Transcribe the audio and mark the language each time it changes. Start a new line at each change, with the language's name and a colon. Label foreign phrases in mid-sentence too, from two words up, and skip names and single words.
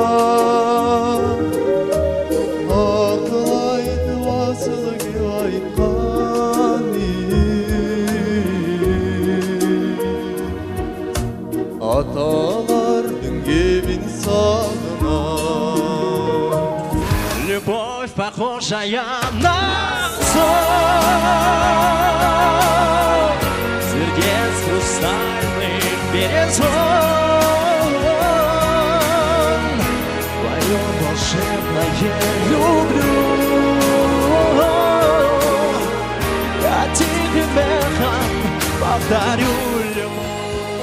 Kyrgyz: Акыл айтып асыл кеп айткан аталардын кебин сагынам.
Russian: Любовь похожая на сон, сердец хрустальных березон, твое волшебное люблю, я тихим эхом повторю любовь.